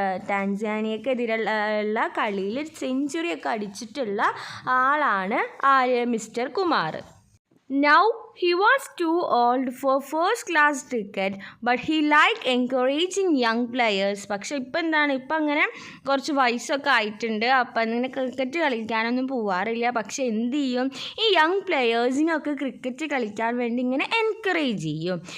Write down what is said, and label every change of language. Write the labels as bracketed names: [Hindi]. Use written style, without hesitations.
[Malayalam] ടാൻസാനിയക്കെതിരെയുള്ള കളിയിൽ സെഞ്ചുറിയൊക്കെ അടിച്ചിട്ടുള്ള ആളാണ് ആര്, mister Kumar. [English] Now he was too old for first class cricket, but he liked encouraging young players. [Malayalam] പക്ഷേ ഇപ്പം അങ്ങനെ കുറച്ച് വയസ്സൊക്കെ ആയിട്ടുണ്ട്, അപ്പം അങ്ങനെ ക്രിക്കറ്റ് കളിക്കാനൊന്നും പോവാറില്ല. പക്ഷെ എന്ത് ചെയ്യും, ഈ യങ് പ്ലെയേഴ്സിനൊക്കെ ക്രിക്കറ്റ് കളിക്കാൻ വേണ്ടി ഇങ്ങനെ എൻകറേജ് ചെയ്യും.